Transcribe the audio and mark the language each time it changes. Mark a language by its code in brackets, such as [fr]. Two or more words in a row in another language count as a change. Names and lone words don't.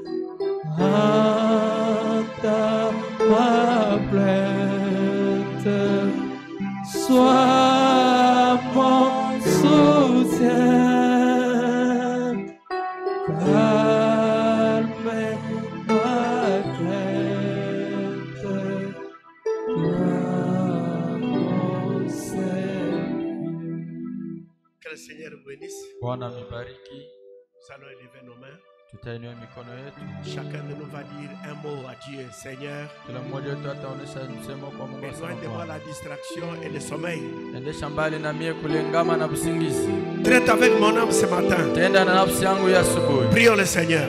[fr] entends ma plainte, sois mon soutien, calme ma crainte, toi mon Seigneur. Que le Seigneur vous bénisse. [sw] Bwana mibariki. [fr] Nous allons élever nos mains. [sw] Tutainua mikono yetu. [fr] Chacun de nous va dire un mot à Dieu. Seigneur, [sw] Kila mmoja wetu ataonesha msemo kwa Mungu. [fr] éloigne de moi la distraction et le sommeil. [sw] Endesha mbali na mie kulingama na usingizi. [fr] Traite avec mon âme ce matin. [sw] Tenda na nafsi yangu ya asubuhi. [fr] Prions le Seigneur.